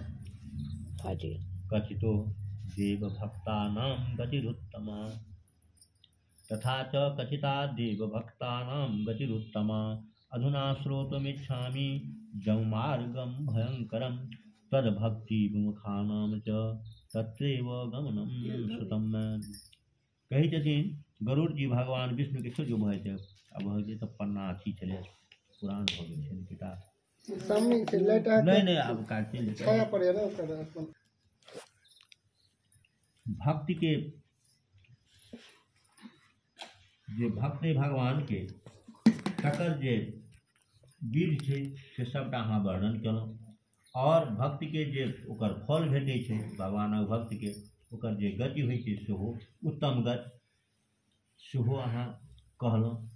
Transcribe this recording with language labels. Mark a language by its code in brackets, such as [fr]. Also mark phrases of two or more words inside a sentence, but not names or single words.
[sa] कथितो देवभक्तानां गतिरुत्तमा, तथा च कथिता देवभक्तानां गतिरुत्तमा। अधुना श्रोतुमिच्छामि जममार्गं भयंकरं तद्भक्ति विमुखानां च तत्रैव गमनं श्रुतं। [mai] कहै छथिन गरुड़ जी भगवान विष्णु के सोझो भय छै। अब जे सब पन्ना अथी छलै पुरान भऽ गेल छै किताब, नहीं अब काटते भक्ति के जे भक्त भगवान के तकर जे विधि छै से सबटा अहाँ वर्णन केलहुँ, और भक्ति के जे ओकर फल भेटै छै भगवानक भक्त के, ओकर जे गति होइ छै सेहो उत्तम गति सेहो अहाँ कहलहुँ।